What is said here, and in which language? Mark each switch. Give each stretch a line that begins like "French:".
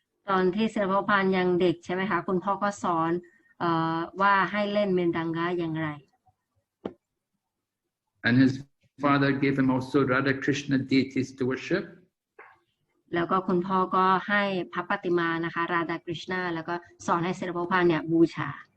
Thai: ตอนที่ศิลปพระพาสยังเด็กใช่ไหมคะคุณพ่อก็สอนว่าให้เล่นเมนดังกาอย่างไร
English: And his father gave him also Radha Krishna deities to worship.
Thai: แล้วก็คุณพ่อก็ให้พระปฏิมานะคะราดากฤษณาแล้วก็สอนให้ศิลปพระพาสเนี่ยบูชา